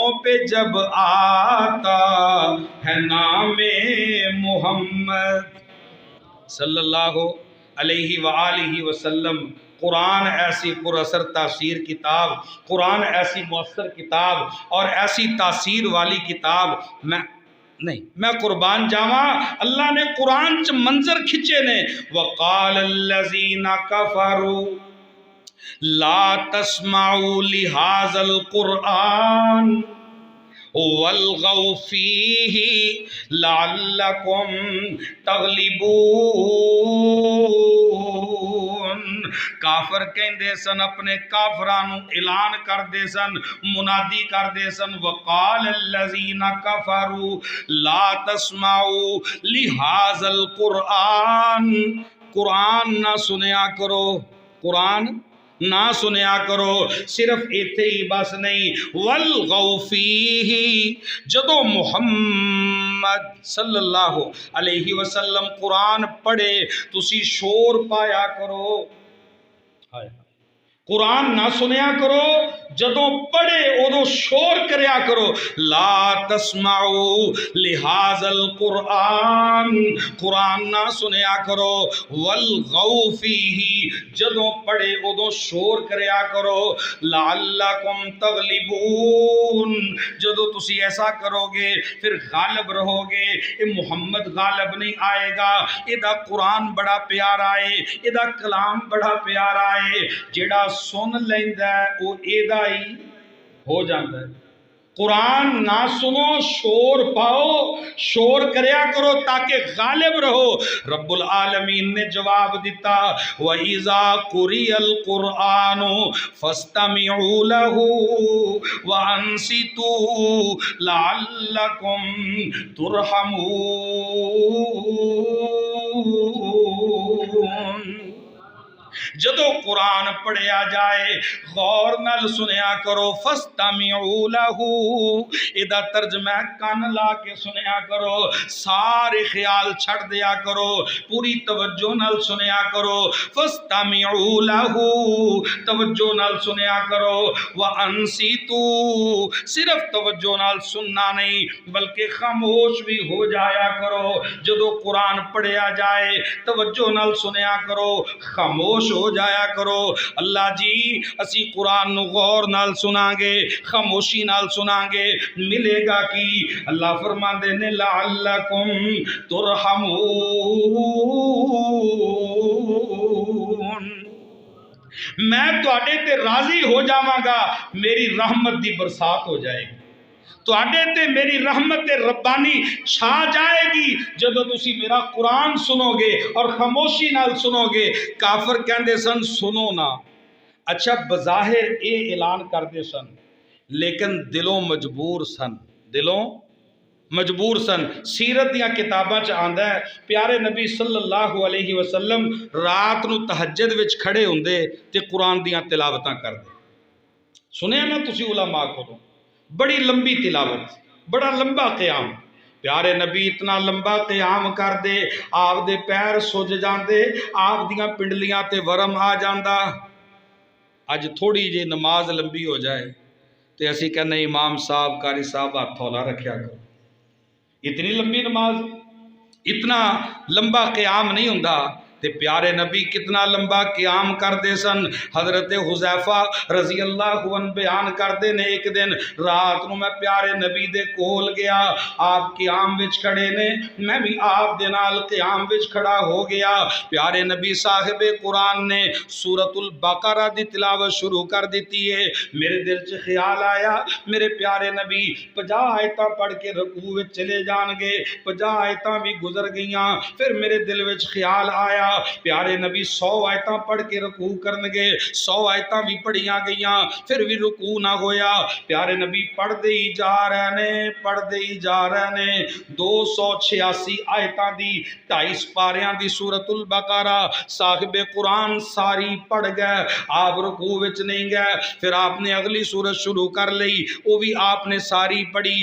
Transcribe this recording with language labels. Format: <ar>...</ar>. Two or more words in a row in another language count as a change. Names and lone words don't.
<ur>پہ جب آتا ہے نام محمد</ur> <ar>صلی اللہ علیہ وآلہ وسلم</ar> <ur>قرآن ایسی پر اثر تاثیر کتاب قرآن ایسی مؤثر کتاب اور ایسی تاثیر والی کتاب</ur> <pa>میں قربان جاواں اللہ نے قرآن چ منظر کھچے نے</pa> <ar>وقال الذین کفروا لا تسمعوا لهذا القرآن والغوا فیہ لعلکم</ar> <pa>تغلبون کافر کہندے سن اپنے کافرانوں اعلان کر دے سن منادی کر دے سن</pa> <ar>وقال الذین کفروا لا تسمعوا لهذا القرآن</ar> <pa>قرآن نہ سنیا کرو قرآن نہ سنیا کرو صرف ایتھے ہی بس نہیں</pa> <ar>والغوا فیہ</ar> <pa>جدو محمد</pa> <ar>صلی اللہ علیہ وسلم</ar> <pa>قرآن پڑھے تسی شور پایا کرو قرآن نہ سنیا کرو جدوں پڑھے ادو شور کریا کرو</pa> <ar>لا تسمعوا لهذا القرآن</ar> <pa>قرآن نہ سنیا کرو</pa> <ar>والغوا فیہ</ar> <pa>جدوں پڑھے ادو شور کریا کرو</pa> <ar>لعلکم تغلبون</ar> <pa>جدوں تسی ایسا کرو گے پھر غالب رہو گے اے محمد غالب نہیں آئے گا ادا قرآن بڑا پیارا ہے ادا کلام بڑا پیارا ہے جیڑا سن لیندا ہے وہ ایدا ہی ہو جاتا ہے قرآن نہ سنو شور پاؤ شور کریا کرو تاکہ غالب رہو رب العالمین نے جواب دیتا</pa> <ar>وَإِذَا قُرِئَ الْقُرْآنُ فَاسْتَمِعُوا لَهُ وَأَنصِتُوا لَعَلَّكُمْ تُرْحَمُونَ</ar> <pa>جدو قرآن پڑھیا جائے غور نال سنیا کرو</pa> <ar>فاستمعوا له</ar> <pa>ادا ترجمہ کان لا کے سنیا کرو سارے خیال چھڑ دیا کرو پوری توجہ نال سنیا کرو</pa> <ar>فاستمعوا له</ar> <pa>توجہ نال سنیا کرو وانصتوا صرف توجہ نال سننا نہیں بلکہ خاموش بھی ہو جایا کرو جدو قرآن پڑھیا جائے توجہ نال سنیا کرو خاموش ہو جایا کرو اللہ جی اسی قرآن نو غور نال سناں گے خاموشی نال سناں گے ملے گا کی اللہ فرماندے نے لعلکم ترحمون میں تواڈے تے راضی ہو جاواں گا میری رحمت دی برسات ہو جائے گی تواڈے تے میری رحمت ربانی چھا جائے گی جدو تسی میرا قرآن سنو گے اور خاموشی نال سنو گے کافر کہندے سن سنو نا اچھا بظاہر اے اعلان کر دے سن لیکن دلوں مجبور سن سیرت یا کتاباں چ آندا ہے پیارے نبی</pa> <ar>صلی اللہ علیہ وسلم</ar> <pa>رات نو تہجد وچ کھڑے ہوندے تے قرآن دیاں تلاوتاں کردے سنیا نا تسی علماء کو بڑی لمبی تلاوت بڑا لمبا قیام پیارے نبی اتنا لمبا قیام کر دے آپ دے پیر سج جاندے آپ دیاں پنڈلیاں تے ورم آ جاندا اج تھوڑی جی نماز لمبی ہو جائے تے اسی کہنے امام صاحب قاری صاحب ہاتھ تھولا رکھیا کرو اتنی لمبی نماز اتنا لمبا قیام نہیں ہوندا تے پیارے نبی کتنا لمبا قیام کردے سن۔ حضرت حذیفہ</pa> <ar>رضی اللہ عنہ</ar> <pa>بیان کردے نے ایک دن رات نو میں پیارے نبی دے کول گیا، آپ قیام وچ کھڑے نے، میں بھی آپ دے نال قیام وچ کھڑا ہو گیا۔ پیارے نبی صاحب قرآن نے سورۃ البقرہ دی تلاوت شروع کر دیتی ہے۔ میرے دل چ خیال آیا میرے پیارے نبی 50 آیتاں پڑھ کے رکوع وچ چلے جان گے، 50 آیتاں بھی گزر گئیاں۔ پھر میرے دل وچ خیال آیا پیارے نبی 100 آیتاں پڑھ کے رکوع کرن گے، 100 آیتاں بھی پڑھیاں گئیاں، پھر بھی رکوع نہ ہویا۔ پیارے نبی پڑھ دے ہی جا رہے نے، پڑھ دے ہی جا رہے نے۔ 286 آیتاں دی 2.5 پاریاں دی سورۃ البقرہ صاحب قرآن ساری پڑھ گئے، آپ رکوع وچ نہیں گئے۔ پھر آپ نے اگلی سورت شروع کر لئی، وہ بھی آپ نے ساری پڑھی۔</pa>